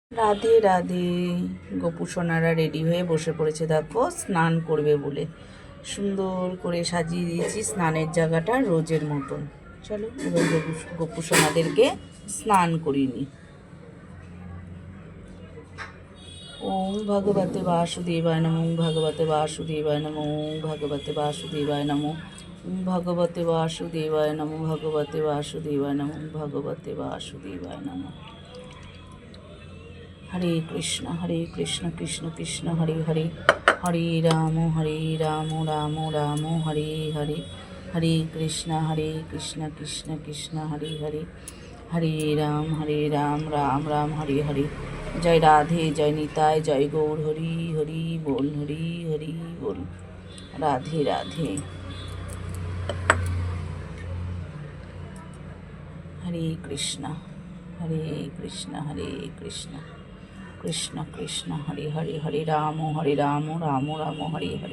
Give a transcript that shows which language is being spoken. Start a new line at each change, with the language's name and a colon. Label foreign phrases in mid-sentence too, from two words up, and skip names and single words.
Bangla: রাধে রাধে। গোপু সোনারা রেডি হয়ে বসে পড়েছে, দেখো স্নান করবে বলে। সুন্দর করে সাজিয়ে দিয়েছি স্নানের জায়গাটা রোজের মতন। চলো এবার গোপু সোনাদেরকে স্নান করিনি।
Sanskrit: ओम् भगवते वासुदेवाय नमः, ओम् भगवते वासुदेवाय नमः, ओम् भगवते वासुदेवाय नमः, ओम् भगवते वासुदेवाय नमः, भगवते वासुदेवाय नमः, ओम् भगवते वासुदेवाय नमः। हरे कृष्ण कृष्ण कृष्ण हरे हरे, हरे राम राम राम हरे हरे, हरे कृष्ण कृष्ण कृष्ण हरे हरे, हरे राम राम राम हरे हरे।
Bangla: জয় রাধে, জয় নিতাই, জয় গৌর, হরি হরি বল, হরি হরি বল। রাধে রাধে।
Sanskrit: हरे कृष्ण कृष्ण कृष्ण कृष्ण हरे हरे, हरे राम राम राम हरे हरे।